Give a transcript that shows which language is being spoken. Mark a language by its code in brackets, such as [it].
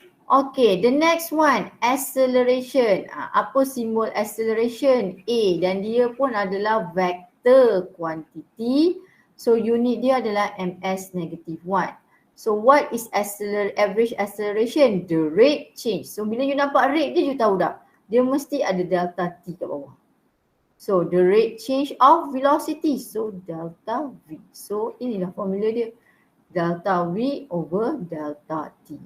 [en] Okay, the next one, acceleration. [ms] Apa simbol acceleration? A, dan dia pun adalah vector quantity. So unit dia adalah ms-1. [en] So what is average acceleration? The rate change. [ms] So bila you nampak rate dia, you tahu dah. Dia mesti ada delta T kat bawah. [en] So the rate change of velocity. So delta V. [ms] So inilah formula dia. [en] Delta V over delta T.